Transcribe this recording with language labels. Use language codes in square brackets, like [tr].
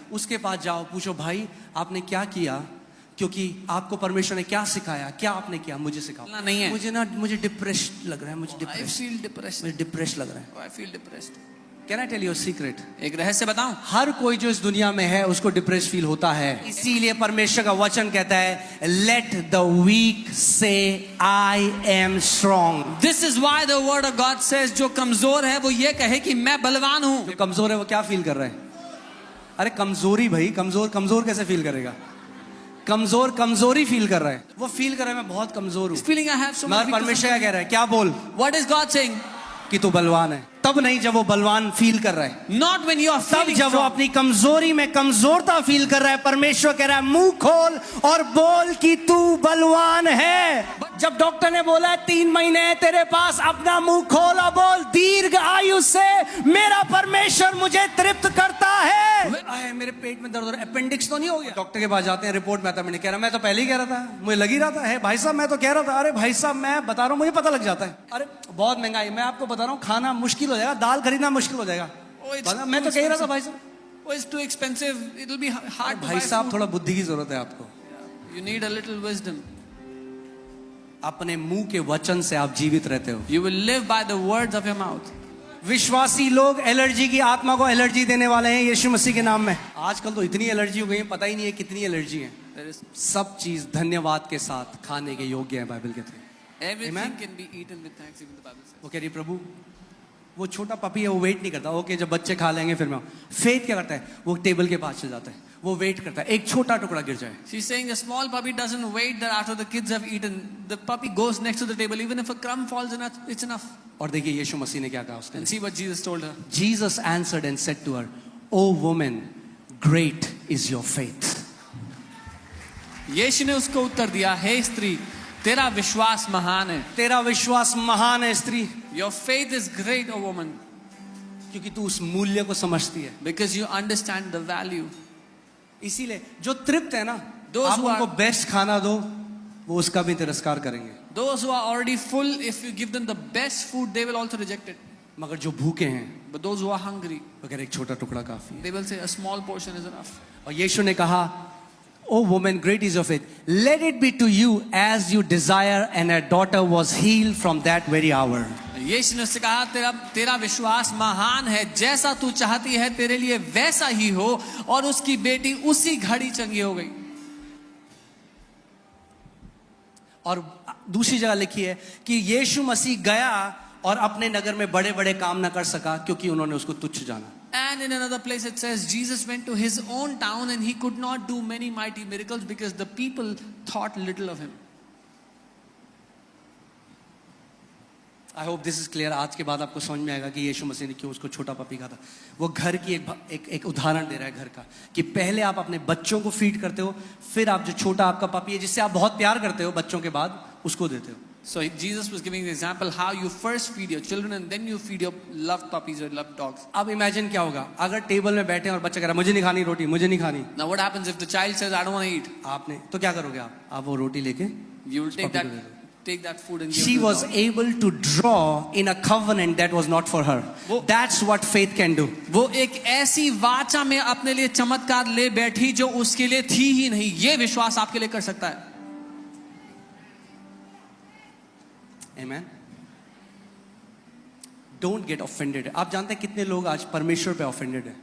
[hi] उसके पास जाओ, पूछो भाई आपने क्या किया, क्योंकि आपको परमेश्वर ने क्या सिखाया, क्या आपने किया, मुझे सिखाओ। नहीं है, मुझे डिप्रेस्ड लग रहा है, मुझे डिप्रेस्ड लग रहा है। [en] Can I tell you a secret? [hi] एक रहस्य बताऊं? हर कोई जो इस दुनिया में है उसको डिप्रेस फील होता है। इसीलिए परमेश्वर का वचन कहता है [en] Let the weak say I am strong. This is why the word of God says [hi] जो कमजोर है वो ये कहे कि मैं बलवान हूं। जो कमजोर है वो क्या फील कर रहा है? अरे कमजोरी भाई, कमजोर कैसे फील करेगा? कमजोरी फील कर रहा है। वो फील कर रहा है मैं बहुत कमजोर हूं। [en] Feeling I have so much. [hi] मगर परमेश्वर क्या कह रहा है? क्या बोल? [en] What is God saying? [hi] कि तू बलवान है। तब नहीं जब वो बलवान फील कर रहा है। [en] Not when you are feeling [hi] तब जब वो अपनी कमजोरी में कमजोरता फील कर रहा है, परमेश्वर कह रहा है मुंह खोल और बोल कि तू बलवान है। जब डॉक्टर ने बोला 3 महीने तेरे पास, अपना मुंह खोल और बोल दीर्घ आयु से मेरा परमेश्वर मुझे तृप्त करता है। मेरे पेट में दर्द हो रहा है, अपेंडिक्स तो नहीं हो गया? डॉक्टर के पास जाते हैं, रिपोर्ट में आता है, मैंने कह रहा मैं तो पहले ही कह रहा था, मुझे लग ही रहा था। है भाई साहब मैं तो कह रहा था। अरे भाई साहब मैं बता रहा हूँ, मुझे पता लग जाता है। अरे बहुत महंगाई, मैं आपको बता रहा हूँ, खाना मुश्किल हो जाएगा, दाल खरीदना मुश्किल हो जाएगा। मैं तो कह ही रहा था भाई साहब [en] it's too expensive, it will be hard to [hi] भाई साहब थोड़ा बुद्धि की जरूरत है आपको। [en] You need a little wisdom. [hi] अपने मुंह के वचन से आप जीवित रहते हो। [en] You will live by the words of your mouth. [hi] विश्वासी लोग एलर्जी की आत्मा को एलर्जी देने वाले हैं यीशु मसीह के नाम में। आजकल तो इतनी एलर्जी हो गई है, पता ही नहीं है कितनी एलर्जी है। सब चीज धन्यवाद के साथ खाने के योग्य है बाइबल के through. [en] Everything can be eaten with thanksgiving, the Bible says. [hi] वो कह रही प्रभु वो छोटा पपी है, वो वेट नहीं करता। ओके जब बच्चे खा लेंगे फिर मैं। फेथ क्या करता है? वो टेबल के पास चल जाता है, वो वेट करता है एक छोटा टुकड़ा गिर जाए। [en] She's saying a small puppy doesn't wait that after the kids have eaten, the puppy goes next to the table even if a crumb falls in it, it's enough. [hi] और देखिए यीशु मसीह ने क्या कहा उसके। [en] And see what Jesus told her. Jesus answered and said to her, "O woman, great is your faith." [hi] यीशु ने उसको उत्तर दिया, हे स्त्री तेरा विश्वास महान है। तेरा विश्वास महान है स्त्री। [en] Your faith is great, O woman. [hi] क्योंकि तू उस मूल्य को समझती है। [en] Because you understand the value. [hi] इसीलिए जो तृप्त है ना, [en] Those [hi] आप [en] who [hi] उनको [en] are- [hi] बेस्ट खाना दो, वो उसका भी तिरस्कार करेंगे। [en] Those who are already full, if you give them the best food, they will also reject it. [hi] मगर जो भूखे हैं, [en] But those who are hungry, [hi] वो कह रहे एक छोटा टुकड़ा काफी है। [en] they will say a small portion is enough. [hi] और यीशु ने कहा, [en] "O woman, great is your faith. Let it be to you as you desire." And her daughter was healed from that very hour. [hi] यीशु ने उससे कहा तेरा विश्वास महान है, जैसा तू चाहती है तेरे लिए वैसा ही हो, और उसकी बेटी उसी घड़ी चंगी हो गई। और दूसरी जगह लिखी है कि यीशु मसीह गया और अपने नगर में बड़े बड़े काम ना कर सका क्योंकि उन्होंने उसको तुच्छ जाना। [en] And in another place it says Jesus went to his own town and he could not do many mighty miracles because the people thought little of him. I hope this is clear. [hi] आज के बाद आपको समझ में आएगा कि यीशु मसीह ने क्यों उसको छोटा पपी कहा था। वो घर की एक उदाहरण दे रहा है घर का, कि पहले आप अपने बच्चों को फीड करते हो, फिर आप जो छोटा आपका पपी है जिससे आप बहुत प्यार करते हो बच्चों के बाद, उसको देते हो। [en] So Jesus was giving the example how you first feed your children and then you feed your loved puppies or loved dogs. [hi] अब इमेजिन क्या होगा अगर टेबल में बैठे और बच्चा कह रहा मुझे नहीं खानी रोटी, मुझे नहीं खानी। [en] Now what happens if the child says I don't want to eat? [hi] आपने तो क्या करोगे? आप वो रोटी लेके [en] You will take that food and give She it to was the dog. able to draw in a covenant that was not for her. That's what faith can do. [hi] वो एक ऐसी वाचा में अपने लिए चमत्कार ले बैठी जो उसके लिए थी ही नहीं। ये विश्वास आपके लिए कर सकता है। [en] Amen. Don't get offended. [hi] आप जानते हैं कितने लोग आज परमेश्वर पे offended है?